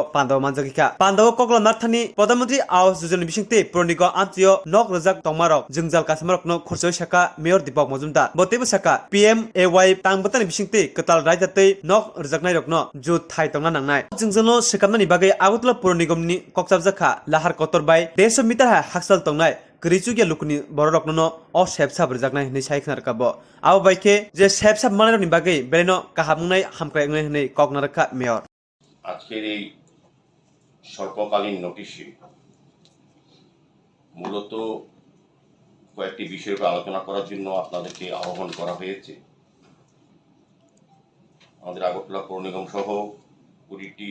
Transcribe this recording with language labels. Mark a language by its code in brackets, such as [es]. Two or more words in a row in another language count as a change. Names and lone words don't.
[trp] पान्दव मानजागिका पान्दव ककला नार्थानि प्रधानमन्त्री आवास योजना बिसिंति पुर निगम आमचियो नक रजाक तमरक जोंजाल कासमरकनो खरसय शाखा मेयर दीपक मजुमदार बतेबो शाखा PMAY तांबतानि बिसिंति कताल रायजातै नक रजाकनाय रकनो जुत थाय तंना नांनाय जोंजोंनो सिकामनानि बागै आगरतला पुर निगमनि कक्साबजाखा लाहार कतरबाय मिटार हाक्सल तंनाय गरिचुगिया लुकुनि बररकनो अ सेबसाब रजाकनाय हनै सायखनार काबो आव बायके जे सेबसाब मानायनि बागै बेलेनो काहामुंनाय हामख्रायनाय हनै ककनारका मेयर [bn] আজকের এই স্বল্পকালীন নোটিশে মূলত কয়েকটি বিষয়ের উপর আলোচনা করার জন্য আপনাদেরকে আহ্বান করা হয়েছে আমাদের আগরতলা পৌর নিগম সহ 20টি